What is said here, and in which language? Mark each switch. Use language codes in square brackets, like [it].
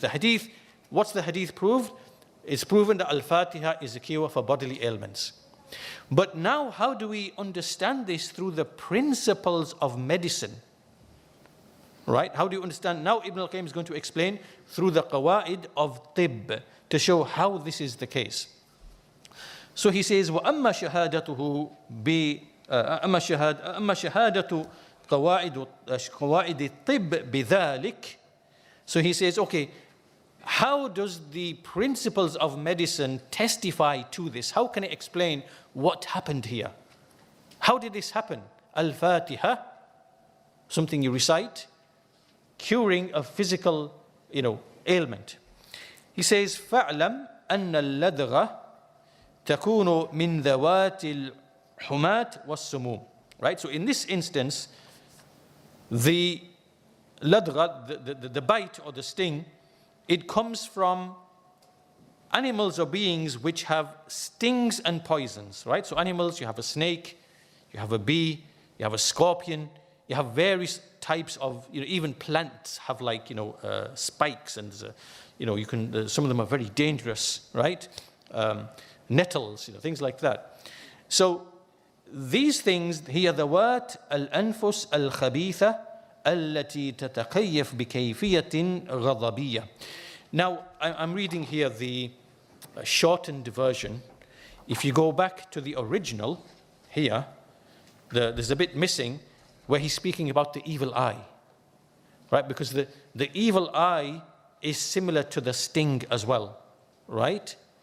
[en] The hadith, what's the hadith proved? It's proven that Al-Fatiha is a cure for bodily ailments. But now, how do we understand this through the principles of medicine? Right? How do you understand? Now Ibn al-Qayyim is going to explain through the qawaid of tibb to show how this is the case. So he says, [ar] وَأَمَّا شَهَادَتُهُ أَمَّا شَهَادَةُ قواعد الطب بذلك. [en] So he says, okay, how does the principles of medicine testify to this? How can it explain what happened here? How did this happen? Al-Fatiha, something you recite, curing a physical, ailment. He says, [ar] فَاعْلَمْ أَنَّ اللَّدْغَ تَكُونُ مِنْ ذَوَاتِ الْحُمَاتِ وَالسُّمُومِ. [en] Right? So in this instance, the ladgha, the bite or the sting, it comes from animals or beings which have stings and poisons, right? So animals, you have a snake, you have a bee, you have a scorpion, you have various types of, even plants have like, spikes, and you can, some of them are very dangerous, right? Nettles, things like that. So these things [ar] هي ذوات الأنفس الخبيثة التي تتكيف بكيفية غضبية. [en] Now, I'm reading here the shortened version. If you go back to the original, here, there's a bit missing where he's speaking about the evil eye, right? Because the evil eye is similar to the sting as well, right?